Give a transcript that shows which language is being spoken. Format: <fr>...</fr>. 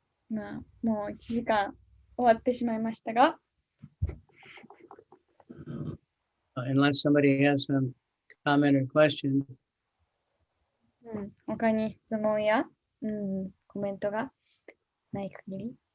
<ja>まあ、もう1時間終わってしまいましたが、</ja> <en>Unless somebody has some comment or question.</en> <ja>他に質問や、コメントがない限り。</ja>